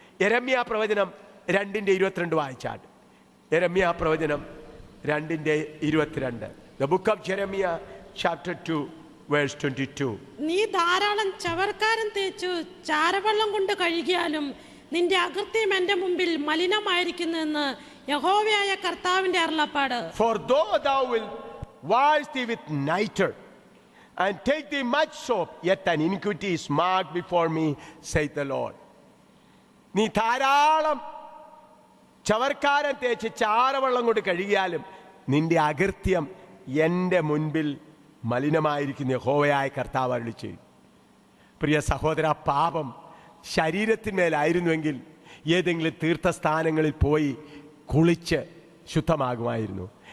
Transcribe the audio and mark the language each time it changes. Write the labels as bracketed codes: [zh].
[ml] യെരമ്യാ പ്രവചനം 2:22 വായിച്ചാൽ. യെരമ്യാ പ്രവചനം 2:22. [en] The book of Jeremiah chapter 2 verse 22. [ml] നീ ധാരാളം ചവർക്കാരം തേച്ചു ചാരവെള്ളം കൊണ്ട് കഴുകിയാലും നിന്റെ അകൃത്യം എന്റെ മുമ്പിൽ മലിനമായിരിക്കുന്നെന്ന് യഹോവയായ കർത്താവിന്റെ അരുളപ്പാട്. [en] For though thou wilt wash thee with nitre and take thee much soap, yet thine iniquity is marked before me, saith the Lord. [ml] നീ ധാരാളം ചവർക്കാരം തേച്ച് ചാരവെള്ളം കൊണ്ട് കഴുകിയാലും നിന്റെ അകൃത്യം എൻ്റെ മുൻപിൽ മലിനമായിരിക്കുന്ന യഹോവയായ കർത്താവ് അരുളിച്ചെയ്തു. പ്രിയ സഹോദര, പാപം ശരീരത്തിന്മേലായിരുന്നുവെങ്കിൽ ഏതെങ്കിലും തീർത്ഥസ്ഥാനങ്ങളിൽ പോയി കുളിച്ച് ശുദ്ധമാകുമായിരുന്നു.